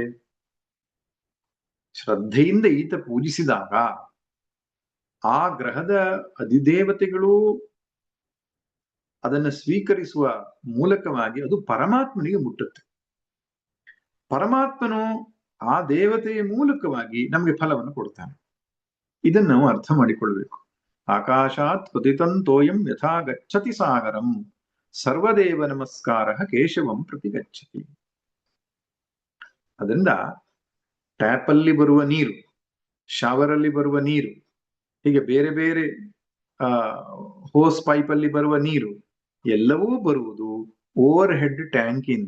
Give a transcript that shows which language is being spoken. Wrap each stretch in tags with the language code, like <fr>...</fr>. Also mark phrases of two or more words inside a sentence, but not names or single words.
<kn>ಶ್ರದ್ಧೆಯಿಂದ ಈತ ಪೂಜಿಸಿದಾಗ ಆ ಗ್ರಹದ ಅಧಿದೇವತೆಗಳು ಅದನ್ನು ಸ್ವೀಕರಿಸುವ ಮೂಲಕವಾಗಿ ಅದು ಪರಮಾತ್ಮನಿಗೆ ಮುಟ್ಟುತ್ತೆ. ಪರಮಾತ್ಮನು ಆ ದೇವತೆಯ ಮೂಲಕವಾಗಿ ನಮಗೆ ಫಲವನ್ನು ಕೊಡ್ತಾನೆ. ಇದನ್ನು ನಾವು ಅರ್ಥ ಮಾಡಿಕೊಳ್ಬೇಕು.</kn> <sa>ಆಕಾಶಾತ್ ಪತಿತಂತೋಯಂ ಯಥಾ ಗಚ್ಚತಿ ಸಾಗರಂ ಸರ್ವದೇವ ನಮಸ್ಕಾರ ಕೇಶವಂ ಪ್ರತಿ ಗಚ್ಚತಿ.</sa> <kn>ಅದರಿಂದ ಟ್ಯಾಪ್ ಅಲ್ಲಿ ಬರುವ ನೀರು, ಶವರ್ ಅಲ್ಲಿ ಬರುವ ನೀರು, ಹೀಗೆ ಬೇರೆ ಬೇರೆ</kn> <en>hose pipe</en> <kn>ಅಲ್ಲಿ ಬರುವ ನೀರು ಎಲ್ಲವೂ ಬರುವುದು</kn> <en>overhead tank</en> <kn>ಇಂದ.</kn>